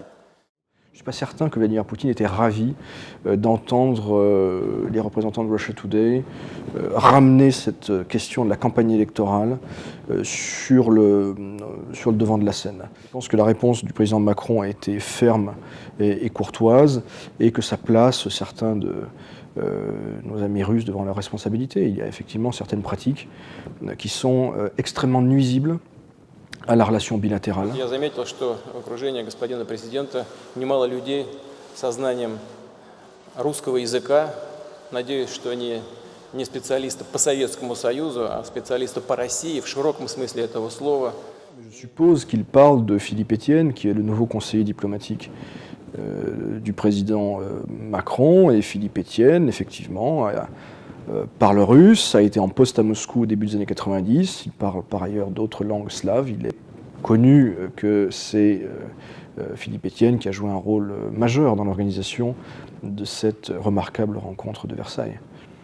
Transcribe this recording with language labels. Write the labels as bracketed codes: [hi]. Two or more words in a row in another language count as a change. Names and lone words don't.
[fr] Je ne suis pas certain que Vladimir Poutine était ravi d'entendre les représentants de Russia Today ramener cette question de la campagne électorale sur le devant de la scène. Je pense que la réponse du président Macron a été ferme et courtoise et que ça place certains de nos amis russes devant leurs responsabilités. Il y a effectivement certaines pratiques qui sont extrêmement nuisibles à la relation bilatérale. [ru] Я заметил, что в окружении господина президента немало людей со знанием русского языка. Надеюсь, что они не специалисты по Советскому Союзу, а специалисты по России в широком смысле этого слова. [fr] Je suppose qu'il parle de Philippe Etienne, qui est le nouveau conseiller diplomatique du président Macron. Et Philippe Etienne, effectivement, parle russe, a été en poste à Moscou au début des années 90, il parle par ailleurs d'autres langues slaves, il est connu que c'est Philippe Etienne qui a joué un rôle majeur dans l'organisation de cette remarquable rencontre de Versailles.